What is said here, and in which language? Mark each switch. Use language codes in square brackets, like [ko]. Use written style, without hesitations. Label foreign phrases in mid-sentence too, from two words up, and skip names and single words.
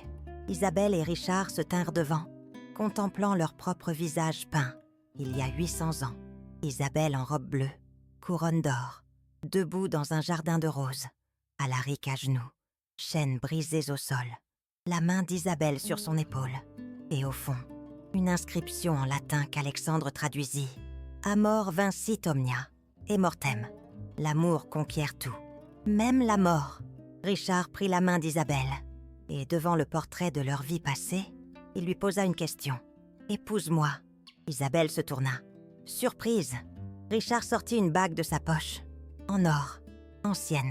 [fr] Isabelle et Richard se tinrent devant, contemplant leur propre visage peint, il y a 800 ans. Isabelle en robe bleue, couronne d'or, debout dans un jardin de roses, Alaric à genoux, chaînes brisées au sol, la main d'Isabelle sur son épaule, et au fond, une inscription en latin qu'Alexandre traduisit. [la] Amor vincit omnia, et mortem. [fr] L'amour conquiert tout, même la mort. Richard prit la main d'Isabelle, et devant le portrait de leur vie passée, il lui posa une question. « Épouse-moi ». Isabelle se tourna. Surprise, Richard sortit une bague de sa poche, en or, ancienne.